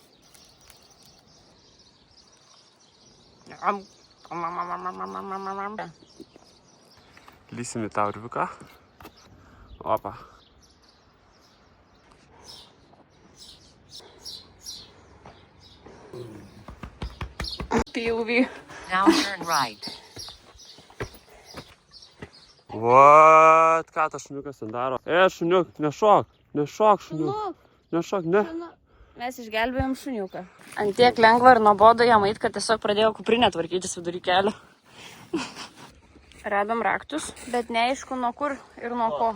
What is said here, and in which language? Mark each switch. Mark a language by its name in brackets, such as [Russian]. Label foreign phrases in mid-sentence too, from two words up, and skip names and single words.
[Lithuanian] Lysim į tą urviuką. Opa. POV. [English] Now turn right. What? [Lithuanian] Ką tas šuniukas ten daro? Šuniuk, nešok, šuniuk. Nešok, ne. Mes išgelbėjom šuniuką. Antiek lengva ir nuobodu jam eit, kad tiesiog pradėjo kuprinę tvarkytis vidury kelio. Radom raktus, bet neaišku nuo kur ir nuo ko.